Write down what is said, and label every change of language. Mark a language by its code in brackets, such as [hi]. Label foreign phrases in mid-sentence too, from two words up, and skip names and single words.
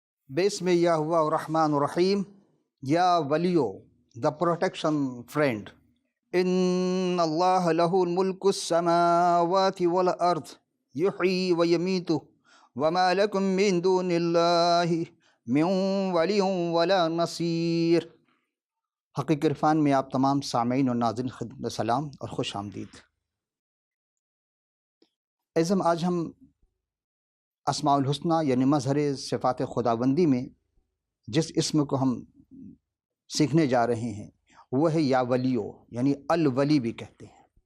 [ar] بسم الله و رحمن رحيم. يا ولي, [en] the protection friend. [ar] إن الله له ملك السماوات والأرض. يحيي ويميت. وما لكم من دون الله من ولي ولا نصير. [ur] حقیقی عرفان میں آپ تمام سامعین اور ناظرین خدمت سلام اور خوش آمدید۔ اعظم، آج ہم [ar] اسماء الحسنہ [ur] یعنی مظہر صفات خداوندی میں جس اسم کو ہم سیکھنے جا رہے ہیں وہ ہے یا ولیو، یعنی الولی بھی کہتے ہیں۔